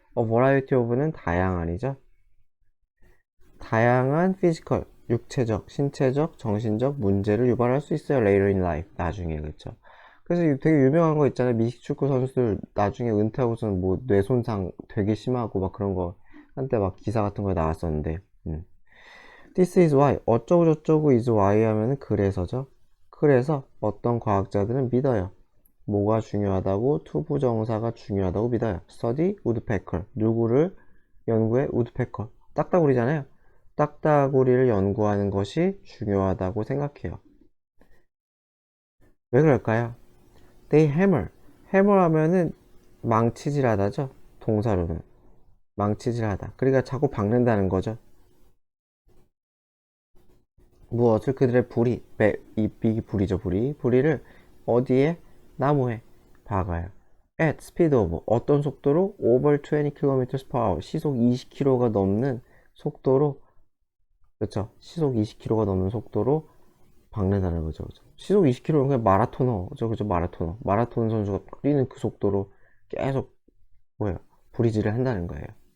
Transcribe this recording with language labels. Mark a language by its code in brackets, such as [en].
[ko] variety of는 다양한이죠. 다양한 피지컬, 육체적, 신체적, 정신적 문제를 유발할 수 있어요. [en] later in life. [ko] 나중에, 그쵸? 그래서 되게 유명한 거 있잖아요. 미식축구 선수들 나중에 은퇴하고서는 뭐 뇌손상 되게 심하고 막 그런 거 한때 막 기사 같은 거에 나왔었는데. [en] This is why [ko] 어쩌고저쩌고 [en] is why [ko] 하면은 그래서죠. 그래서 어떤 과학자들은 믿어요. 뭐가 중요하다고? 투부정사가 중요하다고 믿어요. [en] study woodpecker. [ko] 누구를 연구해? woodpecker. 딱따구리잖아요. 딱따구리를 연구하는 것이 중요하다고 생각해요. 왜 그럴까요? [en] They hammer. [ko] hammer 하면은 망치질하다죠. 동사로는 망치질하다. 그러니까 자꾸 박는다는 거죠. 무엇을 그들의 불이, 이 불이죠, 불이. 불이를 어디에? 나무에 박아요. [en] At speed of [ko] 어떤 속도로? [en] over 20km per hour [ko] 시속 20km가 넘는 속도로, 그렇죠? 시속 20km가 넘는 속도로 박는다는 거죠. 그죠? 시속 20km는 그냥 마라토너죠, 그죠? 마라토너. 마라톤 선수가 뛰는 그 속도로 계속 뭐예요? 부리질을 한다는 거예요.